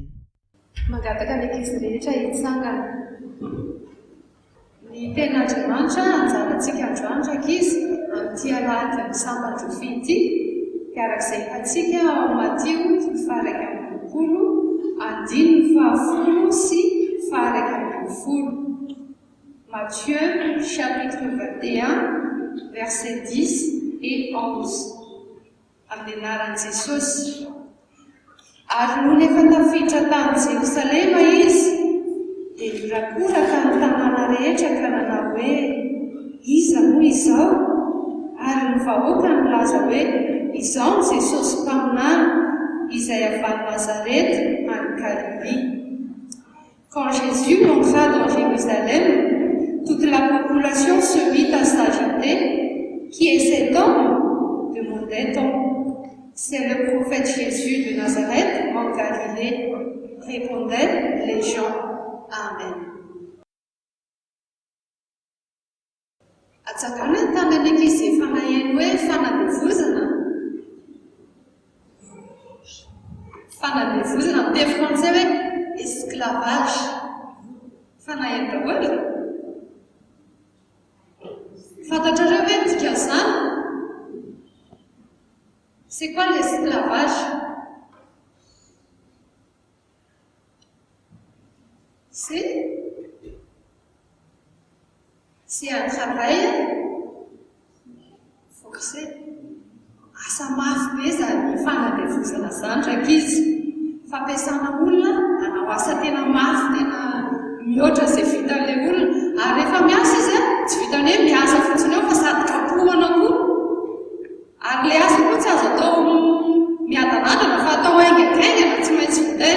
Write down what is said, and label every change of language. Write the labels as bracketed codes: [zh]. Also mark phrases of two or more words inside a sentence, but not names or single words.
[mg] Mangataka ny ankizy rehetra hitsangana. Ny ten'Andriamanitra anjarantsika androany ankizy amin'ity alahady ny Sabotsy ity, arak'izay hatsika ao Matthieu 7:1-10 sy 7:20. [fr] Matthieu chapitre 21 versets 10 et 11. [mg] Amin'ny anaran'i Jesosy. Ary noho efa tafiditra tany Jerosalema izy, dia nirakoraka ny tanàna rehetra ka nanao hoe: iza moa izao? Ary ny vahoaka nilaza hoe izao ny Jesosy mpaminany, izay avy [fr] à Nazareth en Galilée. Quand Jésus entra dans Jérusalem, toute la population se mit à s'agiter. Qui est cet homme? Demandait-on. C'est le prophète Jésus de Nazareth en Galilée, répondaient les gens. [mg] Amen. Atsakana tanany ankizy efa naheno hoe fanadevozana. Fanadevozana amin'ny teny frantsay hoe esclavage. Fanaheno daholo. Fantatrareo hoe dikan'izany? [fr] C'est quoi l'esclavage? C'est un travail forcé. [mg] Asa mafy be zany fanadevozana zany ankizy. Fampiasana olona hanao asa tena mafy, tena mihoatra izay vitan'ilay olona. Ary rehefa miasa izy tsy vitany hoe miasa fotsiny eo fa sady kapohana koa. Ary ilay asa koa tsy azo atao miadanadana fa atao haingaikaingana, tsy maintsy vidaina.